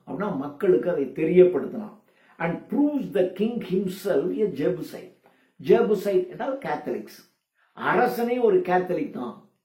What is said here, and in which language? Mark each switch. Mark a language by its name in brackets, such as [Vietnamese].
[Tamil] அப்படின்னா மக்களுக்கு அதை தெரியப்படுத்தினான். [English] And proves the king himself a Jebusite. [Tamil] Jebusite என்றால் கேத்தலிக்ஸ். அரசனே ஒரு கேத்தலிக் தான்.